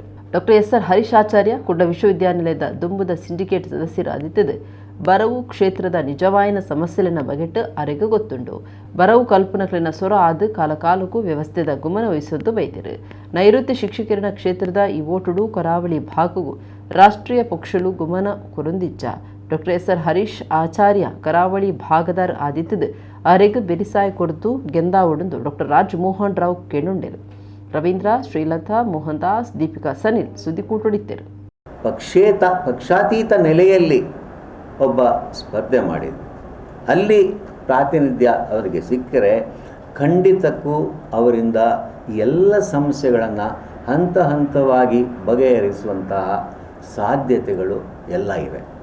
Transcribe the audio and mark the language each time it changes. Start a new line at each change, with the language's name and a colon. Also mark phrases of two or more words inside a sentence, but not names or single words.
Tulu: ಡಾಕ್ಟರ್ SR ಹರೀಶ್ ಆಚಾರ್ಯ ಕುಡ್ಲ ವಿಶ್ವವಿದ್ಯಾನಿಲಯದ ದುಂಬುದ ಸಿಂಡಿಕೇಟ್ ಸದಸ್ಯರಾದಿತ್ತದು ಬರವು ಕ್ಷೇತ್ರದ ನಿಜವಾಯಿನ ಸಮಸ್ಯೆಲಿನ ಬಗೆಟ್ಟು ಅರೆಗೆ ಗೊತ್ತುಂಡು ಬರವು ಕಲ್ಪನಕ್ಲಿನ ಸೊರ ಆದು ಕಾಲಕಾಲಕ್ಕೂ ವ್ಯವಸ್ಥೆದ ಗುಮನ ವಹಿಸೊಂದು ಬೈತಿರು ನೈಋತ್ಯ ಶಿಕ್ಷಕಿಯರ ಕ್ಷೇತ್ರದ ಈ ಓಟುಡು ಕರಾವಳಿ ಭಾಗವು ರಾಷ್ಟ್ರೀಯ ಪಕ್ಷಲು ಗುಮನ ಕೊರೊಂದಿಚ್ಚ ಡಾಕ್ಟರ್ SR ಹರೀಶ್ ಆಚಾರ್ಯ ಕರಾವಳಿ ಭಾಗದಾರ್ ಆದಿತ್ತದು ಅರೆಗೆ ಬೆರಿಸಾಯ ಕೊರತು ಗೆಂದಾವೊಡೊಂದು ಡಾಕ್ಟರ್ ರಾಜ್ ಮೋಹನ್ ರಾವ್ ಕೇಳುಂಡೆರು. ರವೀಂದ್ರ, ಶ್ರೀಲತಾ, ಮೋಹನ್ ದಾಸ್, ದೀಪಿಕಾ ಸನಿಲ್ ಸುದ್ದಿಕೂಟೊಡಿತ್ತರು.
Kannada: ಪಕ್ಷಾತೀತ ನೆಲೆಯಲ್ಲಿ ಒಬ್ಬ ಸ್ಪರ್ಧೆ ಮಾಡಿದ್ರು. ಅಲ್ಲಿ ಪ್ರಾತಿನಿಧ್ಯ ಅವರಿಗೆ ಸಿಕ್ಕರೆ ಖಂಡಿತಕ್ಕೂ ಅವರಿಂದ ಎಲ್ಲ ಸಮಸ್ಯೆಗಳನ್ನು ಹಂತ ಹಂತವಾಗಿ ಬಗೆಹರಿಸುವಂತಹ ಸಾಧ್ಯತೆಗಳು ಎಲ್ಲ ಇವೆ.